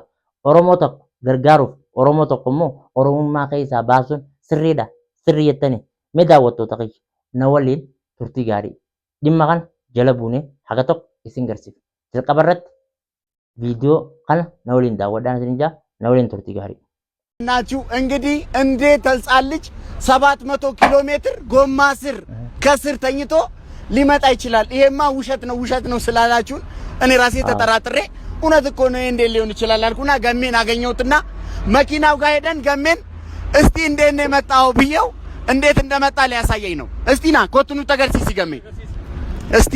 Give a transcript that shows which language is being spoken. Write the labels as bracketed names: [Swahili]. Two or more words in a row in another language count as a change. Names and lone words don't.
[Oromo] Oromoo tokko gargaaruuf Oromoo tokko immoo Oromummaa keessaa baasuun sirriidha. Sirrii jettanii mee daawwattoota kiyya na waliin turtii gaarii. Dhimma kana jala buunee haga tokko isin garsiisa. Jalqaba irratti ቪዲዮ kana na waliin daawwadhaan isin jaa na waliin turtii gaarii. [Amharic] ናችሁ እንግዲህ እንዴት ህፃን ልጅ 700 ኪሎ ሜትር ጎማ ስር ከስር ተኝቶ ሊመጣ ይችላል? ይሄማ ውሸት ነው ስላላችሁን እኔ ራሴ ተጠራጥሬ እውነት እኮ ነው እንዴት ሊሆን ይችላል አልኩና ገሜን አገኘሁትና መኪናው ጋር ሄደን ገሜን እስቲ እንዴት ነው የመጣው ብየው እንዴት እንደመጣ ሊያሳየኝ ነው። እስቲ ና ኮትኑ ተገርሲሲ ገሜ እስቲ